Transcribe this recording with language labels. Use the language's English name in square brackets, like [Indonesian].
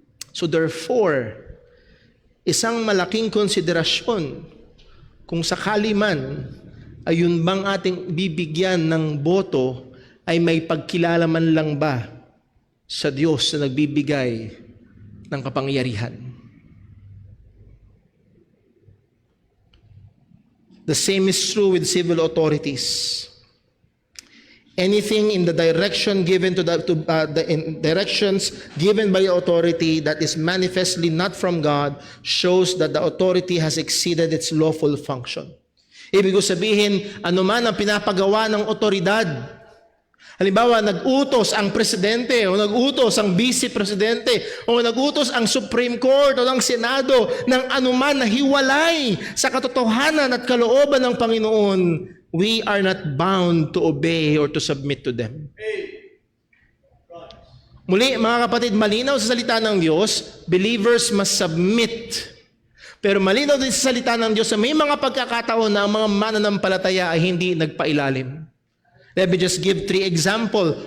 [Filipino] So therefore, isang malaking konsiderasyon kung sakali man ay yun bang ating bibigyan ng boto ay may pagkilala man lang ba sa Diyos na nagbibigay ng kapangyarihan. [English] The same is true with civil authorities. Anything in the direction given directions given by authority that is manifestly not from God shows that the authority has exceeded its lawful function. [Filipino] Ibig sabihin, anuman ang pinapagawa ng otoridad, halimbawa, nag-utos ang presidente o nag-utos ang vice-presidente o nag-utos ang Supreme Court o ng Senado ng anuman na hiwalay sa katotohanan at kalooban ng Panginoon, [English] we are not bound to obey or to submit to them. [Filipino] Muli, mga kapatid, malinaw sa salita ng Diyos, [English] believers must submit. [Filipino] Pero malinaw din sa salita ng Diyos na may mga pagkakataon na ang mga mananampalataya ay hindi nagpailalim. [English] Let me just give 3 example.